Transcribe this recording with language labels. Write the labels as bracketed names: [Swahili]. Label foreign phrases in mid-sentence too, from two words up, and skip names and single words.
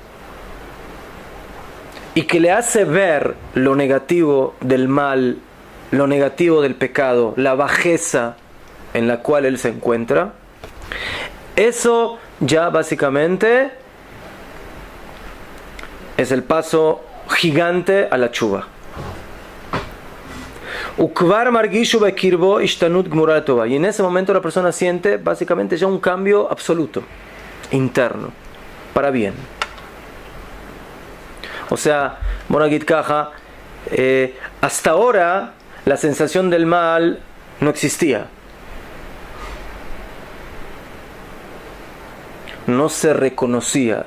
[Spanish] y que le hace ver lo negativo del mal, lo negativo del pecado, la bajeza en la cual él se encuentra, eso ya básicamente es el paso gigante a la tshuva. [Hebrew] וכבר מרגיש בקרבו השתנות גמורה טובה, [Spanish] y en ese momento la persona siente básicamente ya un cambio absoluto, interno, para bien. O sea, Monagit Kaja, hasta ahora la sensación del mal no existía. No se reconocía.